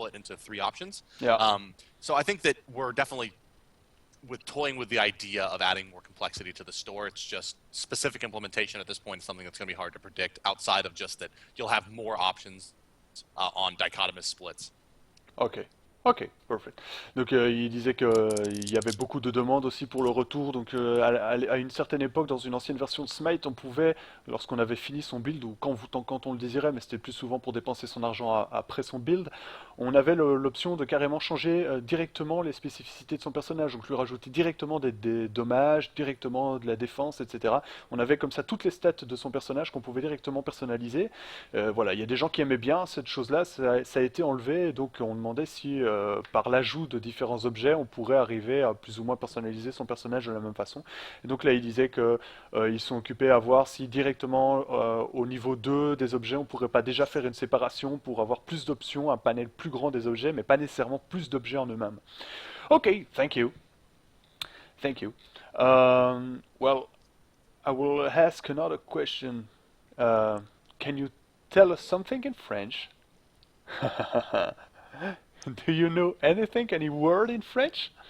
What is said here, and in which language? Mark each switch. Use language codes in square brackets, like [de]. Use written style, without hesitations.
[en] split into three options. Yeah. So I think that we're definitely with toying with the idea of adding more complexity to the store. It's just specific implementation at this point is something that's going to be hard to predict outside of just that you'll have more options on dichotomous splits. Ok, ok, perfect. [fr] Donc il disait qu'il y avait beaucoup de demandes aussi pour le retour. Donc à une certaine époque, dans une ancienne version de Smite, on pouvait, lorsqu'on avait fini son build, ou quand on le désirait, mais c'était plus souvent pour dépenser son argent après son build, on avait l'option de carrément changer directement les spécificités de son personnage. Donc lui rajouter directement des dommages, directement de la défense, etc. On avait comme ça toutes les stats de son personnage qu'on pouvait directement personnaliser. Voilà, il y a des gens qui aimaient bien cette chose-là, ça a été enlevé, et donc on demandait si par l'ajout de différents objets, on pourrait arriver à plus ou moins personnaliser son personnage de la même façon. Et donc là, il disait que ils sont occupés à voir si directement au niveau 2 des objets, on pourrait pas déjà faire une séparation pour avoir plus d'options, un panel plus grand des objets, mais pas nécessairement plus d'objets en eux-mêmes. [en] Ok, thank you. Thank you. Well, I will ask another question. Can you tell us something in French? Do you know anything, any word in French?